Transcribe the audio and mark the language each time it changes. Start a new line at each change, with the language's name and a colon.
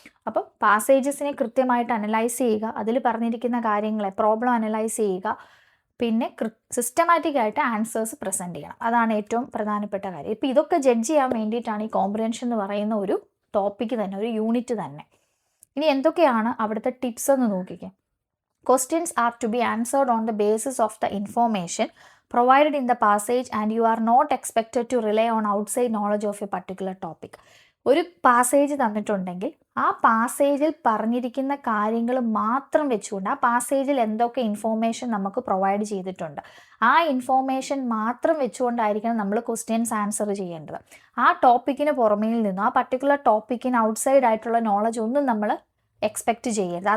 Malayalam: അപ്പം പാസേജസിനെ കൃത്യമായിട്ട് അനലൈസ് ചെയ്യുക, അതിൽ പറഞ്ഞിരിക്കുന്ന കാര്യങ്ങളെ പ്രോബ്ലം അനലൈസ് ചെയ്യുക, പിന്നെ സിസ്റ്റമാറ്റിക് ആയിട്ട് ആൻസേഴ്സ് പ്രസൻറ്റ് ചെയ്യണം. അതാണ് ഏറ്റവും പ്രധാനപ്പെട്ട കാര്യം. ഇപ്പോൾ ഇതൊക്കെ ജഡ്ജ് ചെയ്യാൻ വേണ്ടിയിട്ടാണ് ഈ കോംപ്രിഹെൻഷൻ എന്ന് പറയുന്ന ഒരു ടോപ്പിക്ക് തന്നെ, ഒരു യൂണിറ്റ് തന്നെ. ഇനി എന്തൊക്കെയാണ് അവിടുത്തെ ടിപ്സ് എന്ന് നോക്കിക്കേ.
English: Questions are to be answered on the basis of the information provided in the passage, and you are not expected to rely on outside knowledge of a particular topic.
Malayalam: ഒരു passage തന്നിട്ടുണ്ടെങ്കിൽ ആ പാസേജിൽ പറഞ്ഞിരിക്കുന്ന കാര്യങ്ങൾ മാത്രം വെച്ചുകൊണ്ട്, ആ പാസേജിൽ എന്തൊക്കെ ഇൻഫോർമേഷൻ നമുക്ക് പ്രൊവൈഡ് ചെയ്തിട്ടുണ്ട് ആ ഇൻഫോർമേഷൻ മാത്രം വെച്ചുകൊണ്ടായിരിക്കണം നമ്മൾ ക്വസ്റ്റ്യൻസ് ആൻസർ ചെയ്യേണ്ടത്. ആ ടോപ്പിക്കിന് പുറമേൽ നിന്നും, ആ പർട്ടിക്കുലർ ടോപ്പിക്കിന് ഔട്ട്സൈഡ് ആയിട്ടുള്ള നോളജ് ഒന്നും നമ്മൾ എക്സ്പെക്റ്റ് ചെയ്യരുത്.